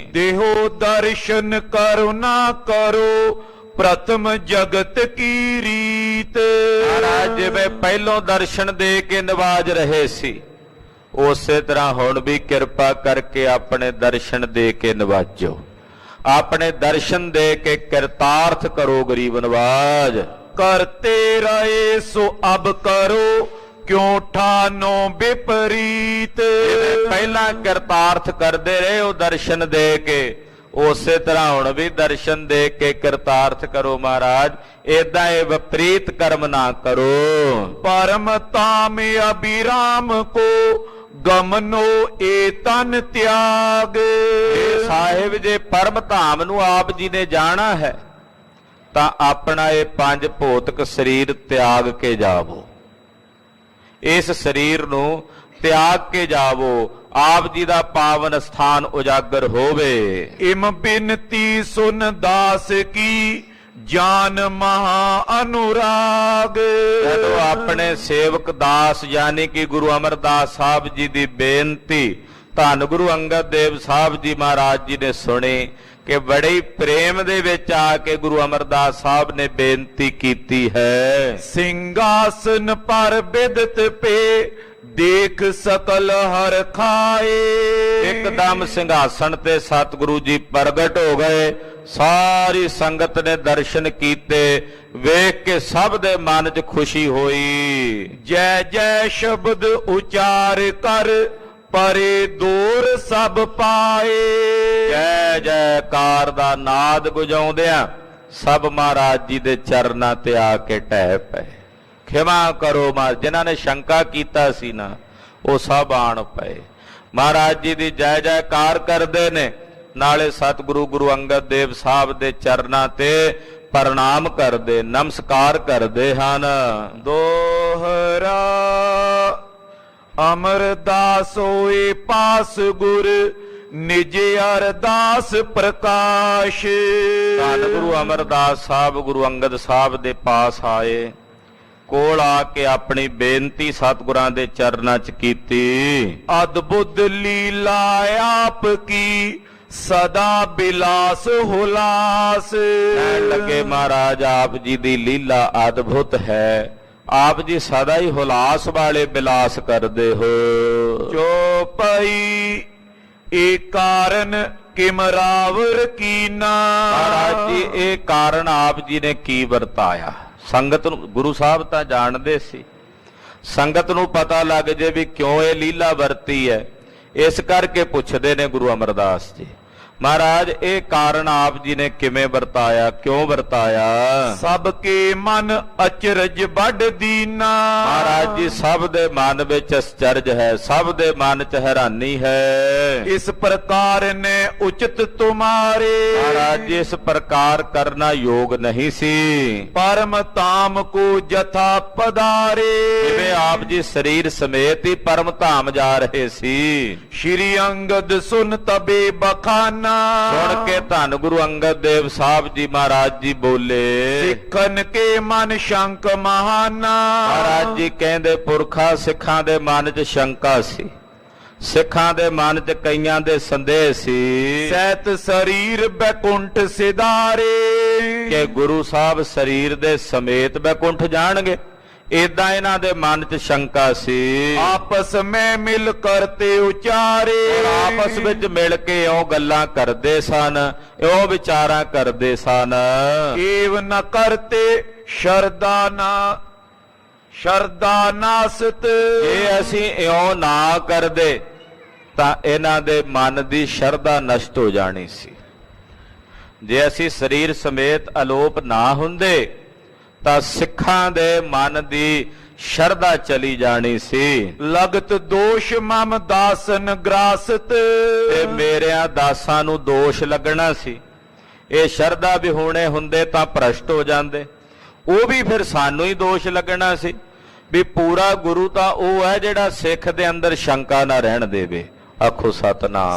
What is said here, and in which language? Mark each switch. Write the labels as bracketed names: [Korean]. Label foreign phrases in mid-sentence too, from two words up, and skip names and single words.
[Braj] ਦੇਹੋ ਦਰਸ਼ਨ ਕਰੋ ਨਾ ਕਰੋ ਪ੍ਰਥਮ ਜਗਤ ਕੀ ਰੀਤ। [Punjabi] ਮਹਾਰਾਜ ਜਿਵੇਂ ਪਹਿਲੋਂ ਦਰਸ਼ਨ ਦੇ ਕੇ ਨਿਵਾਜ ਰਹੇ ਸੀ, ਉਸੇ ਤਰ੍ਹਾਂ ਹੁਣ ਵੀ ਕਿਰਪਾ ਕਰਕੇ ਆਪਣੇ ਦਰਸ਼ਨ ਦੇ ਕੇ ਨਿਵਾਜੋ। ਆਪਣੇ ਦਰਸ਼ਨ ਦੇ ਕੇ ਕਿਰਤਾਰਥ ਕਰੋ ਗਰੀਬ ਨਵਾਜ। [Braj] करते रहे सो अब करो क्यों ठानो विपरीत। [Punjabi] ਪਹਿਲਾਂ ਕਿਰਤਾਰਥ ਕਰਦੇ ਰਹੇ ਉਹ ਦਰਸ਼ਨ ਦੇ ਕੇ, ਉਸੇ ਤਰ੍ਹਾਂ ਹੁਣ ਵੀ ਦਰਸ਼ਨ ਦੇ ਕੇ ਕਿਰਤਾਰਥ ਕਰੋ ਮਹਾਰਾਜ। ਏਦਾਂ ਇਹ ਵਿਪਰੀਤ ਕਰਮ ਨਾ ਕਰੋ। [Braj] परम ताम अभिराम को गमनो ए तन त्याग। [Punjabi] ਸਾਹਿਬ ਜੇ ਪਰਮ ਧਾਮ ਨੂੰ ਆਪ ਜੀ ਨੇ ਜਾਣਾ ਹੈ ਤਾਂ ਆਪਣਾ ਇਹ ਪੰਜ ਭੌਤਿਕ ਸਰੀਰ ਤਿਆਗ ਕੇ ਜਾਵੋ। ਇਸ ਸਰੀਰ ਨੂੰ ਤਿਆਗ ਕੇ ਜਾਵੋ, ਆਪ ਜੀ ਦਾ ਪਾਵਨ ਸਥਾਨ ਉਜਾਗਰ ਹੋਵੇ। [Braj] इम बिनती सुन दास की जान महा अनुराग। [Punjabi] ਜਦੋਂ ਆਪਣੇ ਸੇਵਕ ਦਾਸ ਯਾਨੀ ਕਿ ਗੁਰੂ ਅਮਰਦਾਸ ਸਾਹਿਬ ਜੀ ਦੀ ਬੇਨਤੀ ਧੰਨ ਗੁਰੂ ਅੰਗਦ ਦੇਵ ਸਾਹਿਬ ਜੀ ਮਹਾਰਾਜ ਜੀ ਨੇ ਸੁਣੀ ਕਿ ਬੜੇ ਹੀ ਪ੍ਰੇਮ ਦੇ ਵਿੱਚ ਆ ਕੇ ਗੁਰੂ ਅਮਰਦਾਸ ਸਾਹਿਬ ਨੇ ਬੇਨਤੀ ਕੀਤੀ ਹੈ। [Braj] सिंहासन पर बिदत पे देख सकल हर खाए। [Punjabi] ਇੱਕਦਮ ਸਿੰਘਾਸਣ ਤੇ ਸਤਿਗੁਰੂ ਜੀ ਪ੍ਰਗਟ ਹੋ ਗਏ। ਸਾਰੀ ਸੰਗਤ ਨੇ ਦਰਸ਼ਨ ਕੀਤੇ, ਵੇਖ ਕੇ ਸਭ ਦੇ ਮਨ 'ਚ ਖੁਸ਼ੀ ਹੋਈ। [Braj] जय जय शब्द उचार कर परे दूर सब पाए। [Punjabi] ਜੈ ਜੈਕਾਰ ਦਾ ਨਾਦ ਗੁਜਾਉਂਦਿਆਂ ਸਭ ਮਹਾਰਾਜ ਜੀ ਦੇ ਚਰਨਾਂ ਤੇ ਆ ਕੇ ਢਹਿ ਪਏ। ਖਿਮਾ ਕਰੋ ਮਹਾਰਾਜ, ਜਿਨ੍ਹਾਂ ਨੇ ਸ਼ੰਕਾ ਕੀਤਾ ਸੀ ਨਾ ਉਹ ਸਭ ਆਣ ਪਏ। ਮਹਾਰਾਜ ਜੀ ਦੀ ਜੈ ਜੈਕਾਰ ਕਰਦੇ ਨੇ, ਨਾਲੇ ਸਤਿਗੁਰੂ ਗੁਰੂ ਅੰਗਦ ਦੇਵ ਸਾਹਿਬ ਦੇ ਚਰਨਾਂ ਤੇ ਪ੍ਰਣਾਮ ਕਰਦੇ, ਨਮਸਕਾਰ ਕਰਦੇ ਹਨ। [Braj] दोहरा अमरदास होए पास गुर निज अरदास प्रकाश। [Punjabi] ਧੰਨ ਗੁਰੂ ਅਮਰਦਾਸ ਸਾਹਿਬ ਗੁਰੂ ਅੰਗਦ ਸਾਹਿਬ ਦੇ ਪਾਸ ਆਏ, ਕੋਲ ਆ ਕੇ ਆਪਣੀ ਬੇਨਤੀ ਸਤਿਗੁਰਾਂ ਦੇ ਚਰਨਾਂ 'ਚ ਕੀਤੀ। [Braj] अद्भुत लीला आपकी सदा बिलास हुलास। [Punjabi] ਕਹਿਣ ਲੱਗੇ ਮਹਾਰਾਜ ਆਪ ਜੀ ਦੀ ਲੀਲਾ ਅਦਭੁਤ ਹੈ, ਆਪ ਜੀ ਸਦਾ ਹੀ ਹੁਲਾਸ ਵਾਲੇ ਬਿਲਾਸ ਕਰਦੇ ਹੋ। [Braj] चौपाई एक कारण किमरावर कीना। [Punjabi] ਮਹਾਰਾਜ ਜੀ ਇਹ ਕਾਰਨ ਆਪ ਜੀ ਨੇ ਕੀ ਵਰਤਾਇਆ। ਸੰਗਤ ਨੂੰ ਗੁਰੂ ਸਾਹਿਬ ਤਾਂ ਜਾਣਦੇ ਸੀ, ਸੰਗਤ ਨੂੰ ਪਤਾ ਲੱਗ ਜੇ ਵੀ ਕਿਉਂ ਇਹ ਲੀਲਾ ਵਰਤੀ ਹੈ, ਇਸ ਕਰਕੇ ਪੁੱਛਦੇ ਨੇ ਗੁਰੂ ਅਮਰਦਾਸ ਜੀ ਮਹਾਰਾਜ ਇਹ ਕਾਰਨ ਆਪ ਜੀ ਨੇ ਕਿਵੇਂ ਵਰਤਾਇਆ, ਕਿਉਂ ਵਰਤਾਇਆ। [Braj] सबके मन अचरज बड़ दीना। [Punjabi] ਮਹਾਰਾਜ ਜੀ ਸਭ ਦੇ ਮਨ ਵਿੱਚ ਅਚਰਜ ਹੈ, ਸਭ ਦੇ ਮਨ 'ਚ ਹੈਰਾਨੀ ਹੈ। [Braj] इस प्रकार ने उचित तुम्हारे। [Punjabi] ਮਹਾਰਾਜ ਜੀ ਇਸ ਪ੍ਰਕਾਰ ਕਰਨਾ ਯੋਗ ਨਹੀਂ ਸੀ। [Braj] परम ताम को जथा पधारे। [Punjabi] ਜਿਵੇਂ ਆਪ ਜੀ ਸਰੀਰ ਸਮੇਤ ਹੀ ਪਰਮ ਧਾਮ ਜਾ ਰਹੇ ਸੀ। [Braj] श्री अंगद सुन तबे बखाना। [Punjabi] ਸੁਣ ਕੇ ਧੰਨ ਗੁਰੂ ਅੰਗਦ ਦੇਵ ਸਾਹਿਬ ਜੀ ਮਹਾਰਾਜ ਜੀ ਬੋਲੇ। [Braj] सिखन के मन शंक महाना। [Punjabi] ਮਹਾਰਾਜ ਜੀ ਕਹਿੰਦੇ ਪੁਰਖਾ ਸਿੱਖਾਂ ਦੇ ਮਨ 'ਚ ਸ਼ੰਕਾ ਸੀ, ਸਿੱਖਾਂ ਦੇ ਮਨ 'ਚ ਕਈਆਂ ਦੇ ਸੰਦੇਹ ਸੀ [Braj] सैत शरीर बैकुंठ सिधारे। [Punjabi] ਕਿ ਗੁਰੂ ਸਾਹਿਬ ਸਰੀਰ ਦੇ ਸਮੇਤ ਬੈਕੁੰਠ ਜਾਣਗੇ, ਏਦਾਂ ਇਹਨਾਂ ਦੇ ਮਨ 'ਚ ਸ਼ੰਕਾ ਸੀ। [Braj] आपस में मिल करते उचारे। [Punjabi] ਆਪਸ ਵਿੱਚ ਮਿਲ ਕੇ ਇਉਂ ਗੱਲਾਂ ਕਰਦੇ ਸਨ, ਇਉਂ ਵਿਚਾਰਾਂ ਕਰਦੇ ਸਨ। [Braj] एव न करते शरदा नासत। [Punjabi] ਜੇ ਅਸੀਂ ਇਉਂ ਨਾ ਕਰਦੇ ਤਾਂ ਇਹਨਾਂ ਦੇ ਮਨ ਦੀ ਸ਼ਰਧਾ ਨਸ਼ਟ ਹੋ ਜਾਣੀ ਸੀ। ਜੇ ਅਸੀਂ ਸਰੀਰ ਸਮੇਤ ਅਲੋਪ ਨਾ ਹੁੰਦੇ ਤਾਂ ਸਿੱਖਾਂ ਦੇ ਮਨ ਦੀ ਸ਼ਰਧਾ ਚਲੀ ਜਾਣੀ ਸੀ। [Braj] लगत दोष मम दासन ग्रासत। [Punjabi] ਤੇ ਮੇਰਿਆਂ ਦਾਸਾਂ ਨੂੰ ਦੋਸ਼ ਲੱਗਣਾ ਸੀ। ਇਹ ਸ਼ਰਧਾ ਵਿਹੂਣੇ ਹੁੰਦੇ ਤਾਂ ਭ੍ਰਸ਼ਟ ਹੋ ਜਾਂਦੇ, ਉਹ ਵੀ ਫਿਰ ਸਾਨੂੰ ਹੀ ਦੋਸ਼ ਲੱਗਣਾ ਸੀ ਵੀ ਪੂਰਾ ਗੁਰੂ ਤਾਂ ਉਹ ਹੈ ਜਿਹੜਾ ਸਿੱਖ ਦੇ ਅੰਦਰ ਸ਼ੰਕਾ ਨਾ ਰਹਿਣ ਦੇਵੇ। ਆਖੋ ਸਤਨਾਮ